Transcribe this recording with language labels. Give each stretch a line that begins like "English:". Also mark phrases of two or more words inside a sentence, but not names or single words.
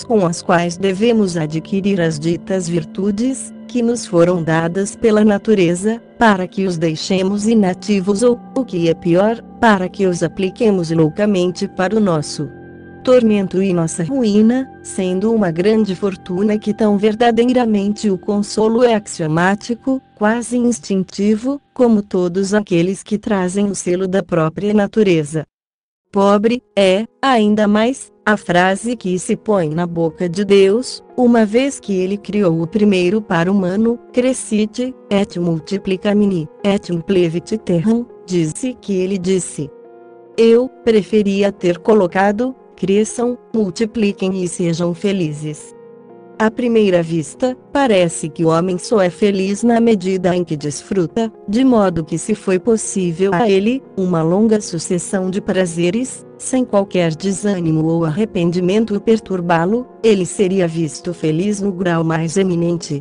Portuguese: com as quais devemos adquirir as ditas virtudes, que nos foram dadas pela natureza, para que os deixemos inativos ou, o que é pior, para que os apliquemos loucamente para o nosso tormento e nossa ruína, sendo uma grande fortuna que tão verdadeiramente o consolo é axiomático, quase instintivo, como todos aqueles que trazem o selo da própria natureza. Pobre é, ainda mais, a frase que se põe na boca de Deus, uma vez que ele criou o primeiro par humano,
Latin: crescite, et multiplicamini, et implevit terram,
Portuguese: disse que ele disse. Eu preferia ter colocado, cresçam, multipliquem e sejam felizes. À primeira vista, parece que o homem só é feliz na medida em que desfruta, de modo que se foi possível a ele, uma longa sucessão de prazeres, sem qualquer desânimo ou arrependimento perturbá-lo, ele seria visto feliz no grau mais eminente.